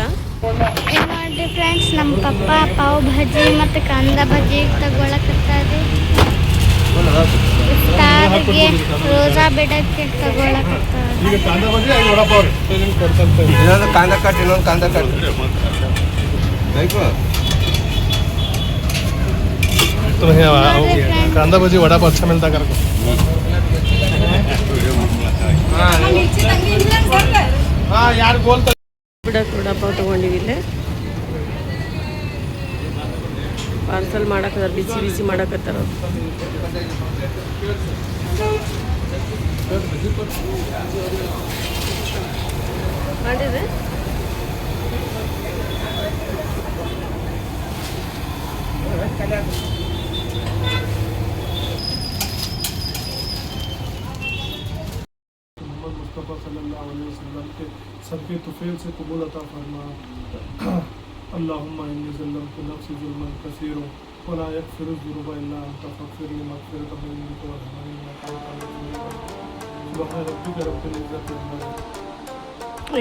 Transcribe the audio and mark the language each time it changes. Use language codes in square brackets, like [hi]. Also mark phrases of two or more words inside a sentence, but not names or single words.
[kn] ನೋಡ್ರಿ ಫ್ರೆಂಡ್ಸ್, ನಮ್ಮ ಪಪ್ಪ ಪಾವ್ ಭಾಜಿ ಮತ್ತು ಕಾಂದಾ ಭಾಜಿ ತಗೊಳಕತ್ತಾರೆ. ಇಫ್ತಾರ್ಗೆ ರೋಜಾ ಬಿಡಕ್ಕೆ ತಗೊಳಕತ್ತಾರೆ. ಇನ್ನೊಂದು ಕಾಂದಾ ಕಟ್, ಇನ್ನೊಂದು ಕಾಂದಾ ಕಟ್ [hi] कांदा भजी वड़ा पाव अच्छा मिलता कर हाँ यार बोल [kn] ಬಿಡಕ್ಕೆ ವಡಾಪಾವ್ ತೊಗೊಂಡಿವಿ. ಇಲ್ಲೇ ಪಾರ್ಸಲ್ ಮಾಡಕತ್ತಾರ, ಬಿಸಿ ಬಿಸಿ ಮಾಡಕತ್ತಾರ. ಮಾಡಿದ್ರೆ [hi] मुस्तफ़ा [ar] صلى الله عليه وسلم [hi] के सबके तुफैल से कबूल अता फरमा। [ar] اللهم إني ظلمت نفسي ظلما كثيرا ولا يغفر الذنوب إلا أنت فاغفر لي مغفرة منك وارحمني إنك أنت الوهاب. سبحان ربك رب العزة عما يصفون.